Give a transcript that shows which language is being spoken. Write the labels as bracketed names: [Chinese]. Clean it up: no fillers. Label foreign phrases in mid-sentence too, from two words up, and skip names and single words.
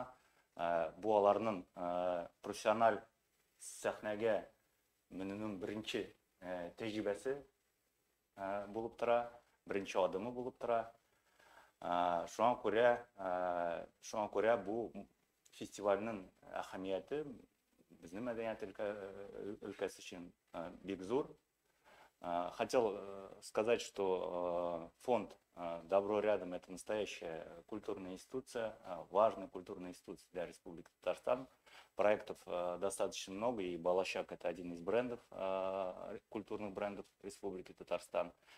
[Tatar] Бу аларның профессиональ сәхнәгә менүнең беренче тәҗрибәсе булып тора, беренче адымы булып тора. Шуңа күрә бу фестивальнең әһәмияте безнең мәдәният өлкәсе өчен бик зур. [Russian] Хотел сказать, что фонд «Добро рядом» — это настоящая культурная институция, важная культурная институция для Республики Татарстан. Проектов достаточно много, и Балашак — это один из брендов, культурных брендов Республики Татарстан.